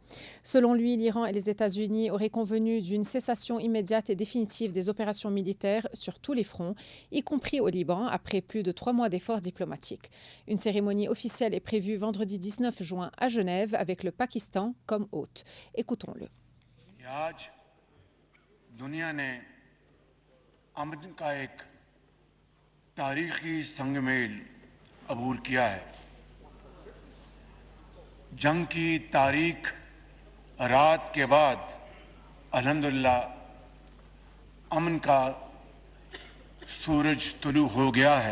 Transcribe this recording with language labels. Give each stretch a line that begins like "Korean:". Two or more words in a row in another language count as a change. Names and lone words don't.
French: Selon lui, l'Iran et les États-Unis auraient convenu d'une cessation immédiate et définitive des opérations militaires sur tous les fronts, y compris au Liban, après plus de 3 mois d'efforts diplomatiques. Une cérémonie officielle est prévue vendredi 19 juin à Genève avec le Pakistan comme hôte. Écoutons-le.
Urdu: تاریخی سنگ میل عبور کیا ہے. جنگ کی تاریخ رات کے بعد الحمدللہ امن کا سورج طلوع ہو گیا ہے.